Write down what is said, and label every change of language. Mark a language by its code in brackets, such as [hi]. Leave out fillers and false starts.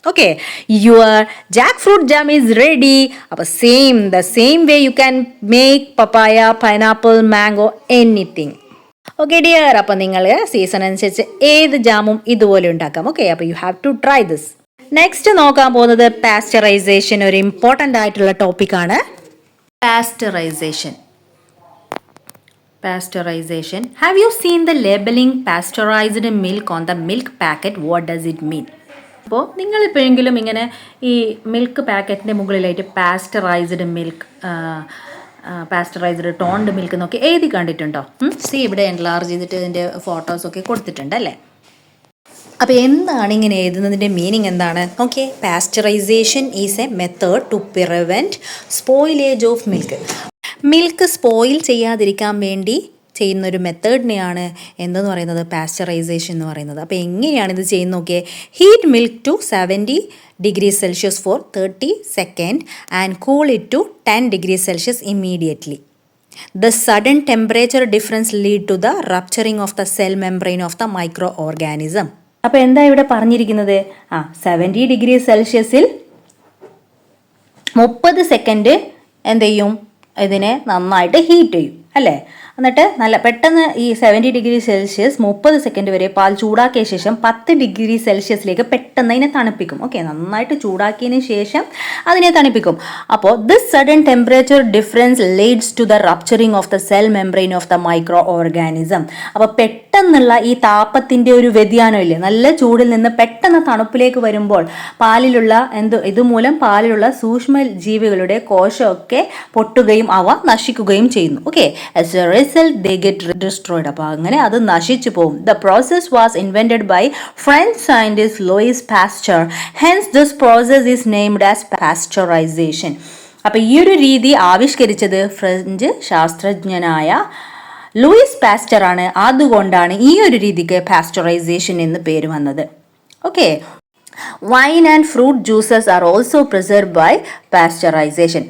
[en] Okay, your jack fruit jam is ready. അപ്പോൾ the same way you can make papaya, pineapple, mango, anything. [ml] Okay dear, അപ്പോൾ നിങ്ങൾ season അനുസരിച്ച് ഏത് ജാമും ഇതുപോലെ ഉണ്ടാക്കാം. [en] Okay, അപ്പോൾ you have to try this. [ml] Next നോക്കാൻ പോകുന്നത് പാസ്ചറൈസേഷൻ. ഒരു ഇമ്പോർട്ടൻ്റ് ആയിട്ടുള്ള ടോപ്പിക്കാണ് pasteurisation. [en] Pasteurization. Have you seen the labeling pasteurized milk on the milk packet? What does it mean? [ml] അപ്പോൾ നിങ്ങളിപ്പോഴെങ്കിലും ഇങ്ങനെ ഈ മിൽക്ക് പാക്കറ്റിൻ്റെ മുകളിലായിട്ട് pasteurised milk, pasteurised toned milk എന്നൊക്കെ എഴുതി കണ്ടിട്ടുണ്ടോ? ഇവിടെ എൻലാർജ് ചെയ്തിട്ട് ഇതിൻ്റെ ഫോട്ടോസൊക്കെ കൊടുത്തിട്ടുണ്ട് അല്ലേ. അപ്പോൾ എന്താണ് ഇങ്ങനെ എഴുതുന്നതിൻ്റെ മീനിങ് എന്താണ്? Okay, [en] pasteurisation is a method to prevent spoilage of milk [ml] spoil ചെയ്യാതിരിക്കാൻ വേണ്ടി ചെയ്യുന്നൊരു മെത്തേഡിനെയാണ് എന്തെന്ന് പറയുന്നത്, പാസ്ചറൈസേഷൻ എന്ന് പറയുന്നത്. അപ്പോൾ എങ്ങനെയാണ് ഇത് ചെയ്യുന്നത് നോക്കിയേ. [en] Heat milk to 70 degrees Celsius for 30 seconds and cool it to 10 degrees Celsius immediately. The sudden temperature difference lead to the rupturing of the cell membrane of the microorganism. [ml] അപ്പോൾ എന്താ ഇവിടെ പറഞ്ഞിരിക്കുന്നത്? 70 degrees Celsiusൽ 30 സെക്കൻഡ് എന്ത് ചെയ്യും, ഇതിനെ നന്നായിട്ട് heat ചെയ്യും അല്ലേ. എന്നിട്ട് നല്ല പെട്ടെന്ന് ഈ 70 ഡിഗ്രി സെൽഷ്യസ് 30 സെക്കൻഡ് വരെ പാൽ ചൂടാക്കിയ ശേഷം 10 ഡിഗ്രി സെൽഷ്യസിലേക്ക് പെട്ടെന്ന് അതിനെ തണുപ്പിക്കും. [en] okay, [ml] നന്നായിട്ട് ചൂടാക്കിയതിന് ശേഷം അതിനെ തണുപ്പിക്കും. [en] അപ്പോൾ this sudden temperature difference leads to the rupturing of the cell membrane of the micro organism. [ml] അപ്പോൾ പെട്ടെന്നുള്ള ഈ താപത്തിൻ്റെ ഒരു വ്യതിയാനം ഇല്ലേ, നല്ല ചൂടിൽ നിന്ന് പെട്ടെന്ന് തണുപ്പിലേക്ക് വരുമ്പോൾ പാലിലുള്ള ഇതുമൂലം പാലിലുള്ള സൂക്ഷ്മ ജീവികളുടെ കോശമൊക്കെ പൊട്ടുകയും അവ നശിക്കുകയും ചെയ്യുന്നു. [en] Okay, as a result they get destroyed. [ml] അപ്പോൾ അങ്ങനെ അത് നശിച്ചു പോകും. [en] The process was invented by French scientist Louis Pasteur. Hence this process is named as pasteurization. [ml] അപ്പോൾ ഈ ഒരു രീതി ആവിഷ്കരിച്ചത് ഫ്രഞ്ച് ശാസ്ത്രജ്ഞനായ ലൂയിസ് പാസ്റ്റർ ആണ്. അതുകൊണ്ടാണ് ഈ ഒരു രീതിക്ക് പാസ്റ്ററൈസേഷൻ എന്ന് പേര് വന്നത്. [en] Okay, wine and fruit juices are also preserve by pasteurisation.